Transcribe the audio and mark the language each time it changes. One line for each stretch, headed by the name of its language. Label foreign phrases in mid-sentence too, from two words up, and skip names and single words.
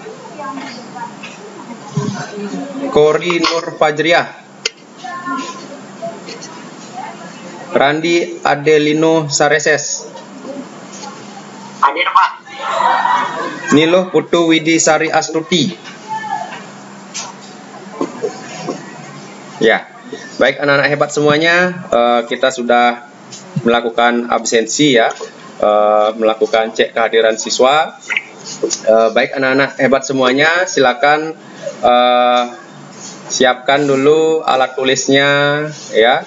Indonesian: Kori Nur Fajriah. Randi Adelino Sareses. Hadir, Pak. Niloh Putu Widi Sari Astuti. Ya, baik anak-anak hebat semuanya, kita sudah melakukan absensi ya, melakukan cek kehadiran siswa. Baik anak-anak hebat semuanya, silakan siapkan dulu alat tulisnya ya.